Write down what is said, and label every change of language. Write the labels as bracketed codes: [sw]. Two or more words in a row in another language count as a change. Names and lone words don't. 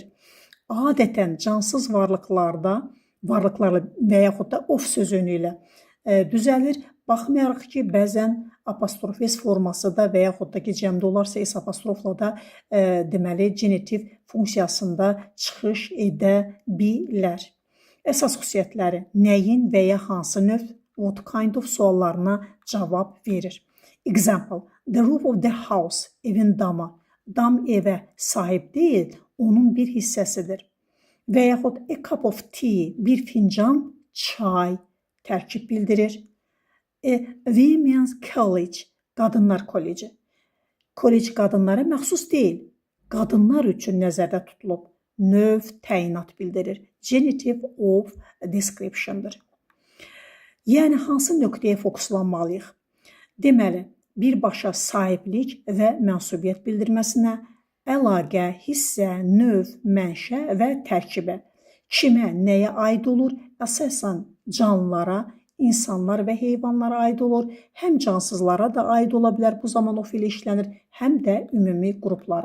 [az] Adətən cansız varlıqlarla və yaxud da of sözünü ilə düzəlir. Baxmayaraq ki, bəzən apostrof s forması da və yaxud da ki, cəmdə olarsa s apostrofla da deməli, genitiv funksiyasında çıxış edə bilər. Əsas xüsusiyyətləri nəyin və ya hansı növ, [en] what kind of [az] suallarına cavab verir. [en] Example, the roof of the house, [az] evin damı. Dam evə sahib deyil, onun bir hissəsidir. Və yaxud [en] a cup of tea, [az] bir fincan çay tərkib bildirir. [en] A women's college, [az] qadınlar kolleci. Kollec qadınlara məxsus deyil, qadınlar üçün nəzərdə tutulub. Növ təyinat bildirir. [en] Genitive of description'dır. [az] Yəni, hansı nöqtəyə fokuslanmalıyıq? Deməli, birbaşa sahiblik və mənsubiyyət bildirməsinə, əlaqə, hissə, növ, mənşə və tərkibə, kimə, nəyə aid olur, əsasən canlılara, insanlar və heyvanlara aid olur, həm cansızlara da aid ola bilər, bu zaman of ilə işlənir, həm də ümumi qruplara.